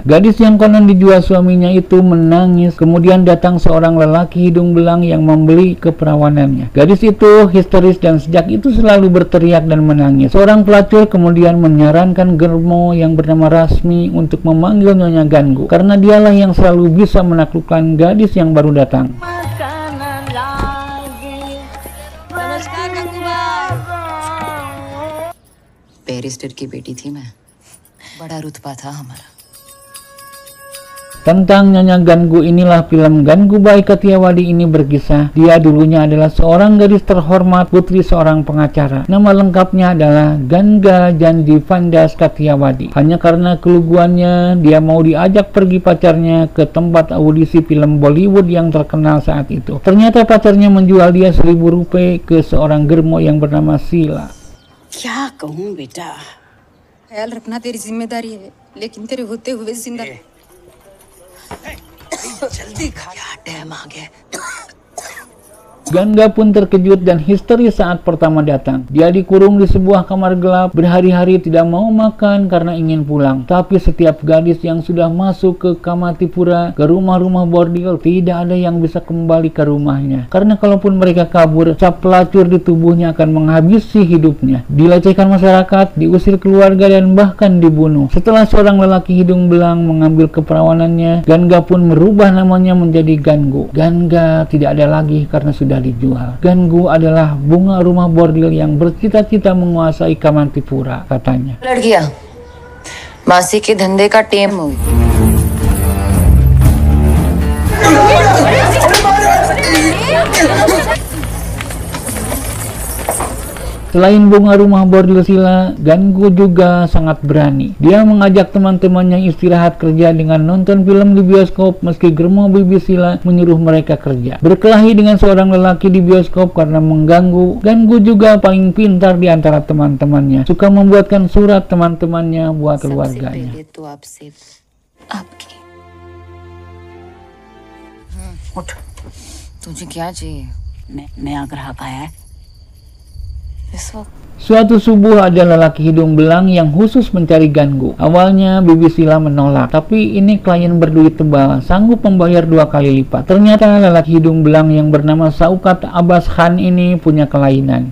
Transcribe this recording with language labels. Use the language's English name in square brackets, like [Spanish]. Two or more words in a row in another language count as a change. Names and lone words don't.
[Indonesian] Gadis yang konon dijual suaminya itu menangis, kemudian datang seorang lelaki hidung belang yang membeli keperawanannya. Gadis itu histeris dan sejak itu selalu berteriak dan menangis. Seorang pelacur kemudian menyarankan Germo yang bernama Rasmi untuk memanggil Nyonya Gangu, karena dialah yang selalu bisa menaklukkan gadis yang baru datang. [Hindi] बैरिस्टर की बेटी थी मैं, बड़ा रुतबा था हमारा. [Indonesian] Tentang Nyonya Gangu inilah film Gangubai Kathiawadi ini berkisah. Dia dulunya adalah seorang gadis terhormat, putri seorang pengacara. Nama lengkapnya adalah Ganga Jandi Vandas Kathiawadi. Hanya karena keluguannya, dia mau diajak pergi pacarnya ke tempat audisi film Bollywood yang terkenal saat itu. Ternyata pacarnya menjual dia 1.000 rupiah ke seorang Germo yang bernama Sila. [Hindi] क्या कहूँ बेटा, ख्याल रखना तेरी जिम्मेदारी है, लेकिन तेरे होते हुए जिंदा जल्दी खा, क्या टाइम आ गया. [Indonesian] Ganga pun terkejut dan histeris saat pertama datang. Dia dikurung di sebuah kamar gelap, berhari-hari tidak mau makan karena ingin pulang. Tapi setiap gadis yang sudah masuk ke Kamantipura, ke rumah-rumah bordil, tidak ada yang bisa kembali ke rumahnya. Karena kalaupun mereka kabur, cap pelacur di tubuhnya akan menghabisi hidupnya. Dilecehkan masyarakat, diusir keluarga, dan bahkan dibunuh. Setelah seorang lelaki hidung belang mengambil keperawanannya, Ganga pun merubah namanya menjadi Gangu. Ganga tidak ada lagi karena sudah dijual. Gangu adalah bunga rumah bordil yang bercita-cita menguasai Kamantipura, katanya. [Hindi] लड़कियां, मासी के धंधे का टेम हुई. [Indonesian] Selain bunga rumah bordil Sila, Gangu juga sangat berani. Dia mengajak teman-temannya istirahat kerja dengan nonton film di bioskop, meski Germo Bibi Sila menyuruh mereka kerja. Berkelahi dengan seorang lelaki di bioskop karena mengganggu. Gangu juga paling pintar di antara teman-temannya, suka membuatkan surat teman-temannya buat keluarganya. [Hindi] तुझे क्या चाहिए? नया ग्राहक आया है. [Indonesian] Suatu subuh ada lelaki hidung belang yang khusus mencari Gangu. Awalnya Bibi Sila menolak, tapi ini klien berduit tebal, sanggup membayar 2 kali lipat. Ternyata lelaki hidung belang yang bernama Saukat Abbas Khan ini punya kelainan.